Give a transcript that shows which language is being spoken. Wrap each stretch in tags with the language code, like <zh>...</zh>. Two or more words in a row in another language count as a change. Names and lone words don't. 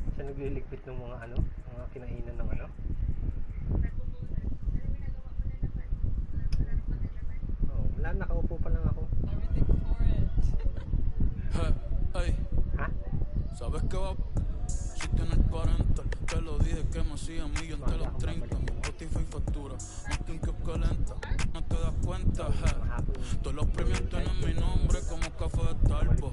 <tl>nagliligpit ng mga ano, mga kinainan ng ano. Oh, wala, nakaupo pa lang ako. Hey, ¿Ah?</tl> <es>¿sabes qué va? Si tienes 40, te lo dije que me hacía millón de los 30. Mi Spotify factura, más que un kiosco lenta. No te das cuenta, todos los premios tienen mi nombre como café de Starbucks.</es>